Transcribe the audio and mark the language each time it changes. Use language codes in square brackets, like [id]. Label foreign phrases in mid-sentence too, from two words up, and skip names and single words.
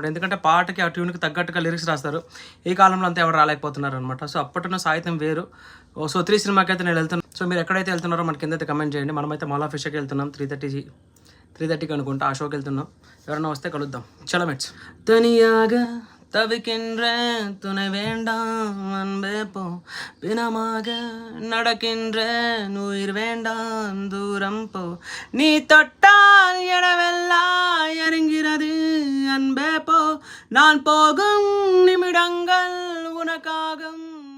[te] ఎందుకంటే పాటకి ఆ ట్యూన్కి తగ్గట్టుగా లిరిక్స్ రాస్తారు. ఈ కాలంలో అంతా ఎవరు రాలేకపోతున్నారు అనమాట. సో అప్పటిన్న సాహిత్యం వేరు. సో 3 సినిమాకి అయితే నేను వెళ్తున్నాను. సో మీరు ఎక్కడైతే వెళ్తున్నారో మనకి కిందైతే కమెంట్ చేయండి. మనమైతే మాల్ ఆఫ్ ఫిష్కి వెళ్తున్నాం. 3:30కి అనుకుంటా ఆ షోకి వెళ్తున్నాం. ఎవరైనా వస్తే కలుద్దాం. చలో మెట్స్. [ta] తనియాగా தவிக்கின்றேன் துணை வேண்டாம் அன்பே போ பிணமாக நடக்கின்றேன் உயிர் வேண்டாம் தூரம் போ நீ தொட்டால் எனவெல்லாம் இறங்கிறது அன்பே போ நான் போகும் நிமிடங்கள் உனக்காகும்